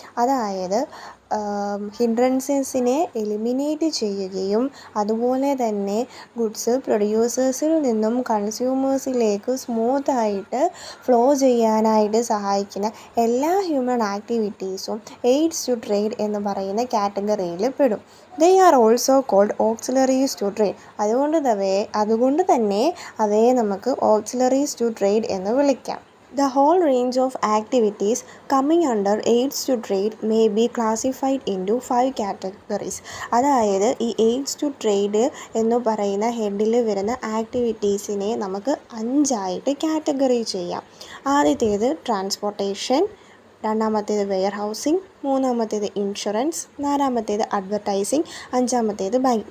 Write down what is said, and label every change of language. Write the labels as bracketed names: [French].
[Malayalam] അതായത് ഹിൻഡ്രൻസസിനെ എലിമിനേറ്റ് ചെയ്യുകയും അതുപോലെ തന്നെ ഗുഡ്സ് പ്രൊഡ്യൂസേഴ്സിൽ നിന്നും കൺസ്യൂമേഴ്സിലേക്ക് സ്മൂത്തായിട്ട് ഫ്ലോ ചെയ്യാനായിട്ട് സഹായിക്കുന്ന എല്ലാ ഹ്യൂമൻ ആക്ടിവിറ്റീസും എയ്ഡ്സ് ടു ട്രേഡ് എന്ന് പറയുന്ന കാറ്റഗറിയിൽ പെടും. [English] They are also called auxiliaries to trade. [Malayalam] അതുകൊണ്ട് തന്നെ അവയെ നമുക്ക് ഓക്സിലറീസ് ടു ട്രേഡ് എന്ന് വിളിക്കാം. [English] The whole range of activities coming under aids to trade may be classified into 5 categories. [Malayalam] അതായത് ഈ എയ്ഡ്സ് ടു ട്രേഡ് എന്ന് പറയുന്ന ഹെഡിൽ വരുന്ന ആക്ടിവിറ്റീസിനെ നമുക്ക് 5ആയിട്ട് കാറ്റഗറി ചെയ്യാം. ആദ്യത്തേത് ട്രാൻസ്പോർട്ടേഷൻ, രണ്ടാമത്തേത് വെയർ ഹൗസിംഗ്, മൂന്നാമത്തേത് ഇൻഷുറൻസ്, നാലാമത്തേത് അഡ്വർടൈസിംഗ്, അഞ്ചാമത്തേത് ബാങ്ക്.